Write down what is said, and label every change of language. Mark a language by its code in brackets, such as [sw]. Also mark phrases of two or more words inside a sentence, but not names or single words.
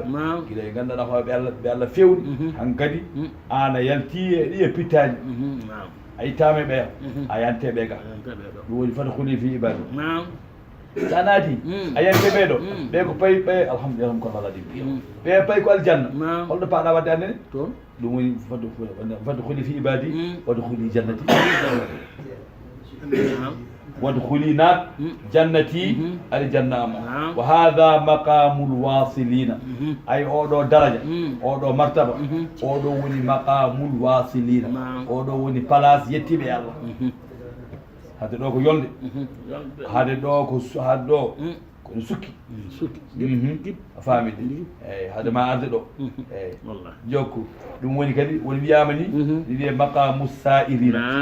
[ff] guilay ganduɗa hoɓe Allah ɓe Allah fewni hankkadi an a yalti e ɗi e pittaji a yittama e ɓeya a yante ɓe ga ɗum woni [ar] فادخلي في عبادي [ff] sa naati a yante ɓeɗo ɓe ko payi ɓe alhamdulillah ko Allah ɗi ɓe payi ko aljanna holɗo paɗa wadde annene toon ɗum woni [ar] فادخلي في عبادي وادخلي جنتي [ff] wadkhuli naat jannati aljanna amo [ar] وهذا مقام الواصلين [ff] ay oɗo daraja oɗo martaba oɗo woni [ar] مقام الواصلين [ff] oɗo woni place yettiɓe Allah hade ɗo ko yolde hade ɗo kono sukki a faamide eyyi hade ma arde ɗo eyyi jokku ɗum woni kadi woni wiyama ni ɗi wiye [ar] مقام السائرين